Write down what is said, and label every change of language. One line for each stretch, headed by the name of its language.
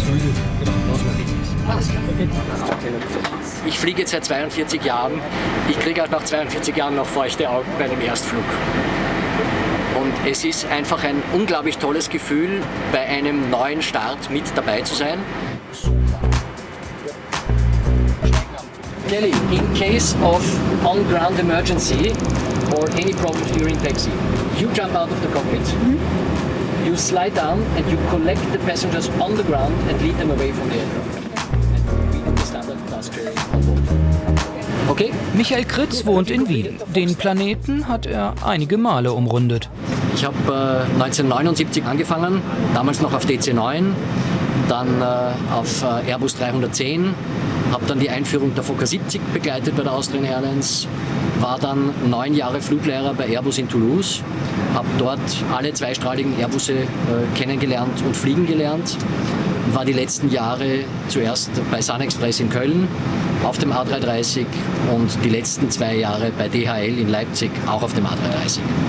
German: Genau, lass mal, wie es ist. Alles klar. Ich fliege jetzt seit 42 Jahren. Ich kriege auch nach 42 Jahren noch feuchte Augen bei dem Erstflug. Und es ist einfach ein unglaublich tolles Gefühl, bei einem neuen Start mit dabei zu sein.
English: Kelly, in case of on-ground emergency or any problems during taxi, you jump out of the cockpit, you slide down and you collect the passengers on the ground and lead them away from the aircraft. And we do the standard task sharing on board. Okay?
German: Michael Kritz wohnt in Wien. Den Planeten hat er einige Male umrundet. Ich habe 1979 angefangen, damals noch auf DC-9, dann auf Airbus 310, habe dann die Einführung der Fokker 70 begleitet bei der Austrian Airlines, war dann 9 Jahre Fluglehrer bei Airbus in Toulouse, habe dort alle zweistrahligen Airbusse kennengelernt und fliegen gelernt, war die letzten Jahre zuerst bei SunExpress in Köln auf dem A330 und die letzten 2 Jahre bei DHL in Leipzig auch auf dem A330.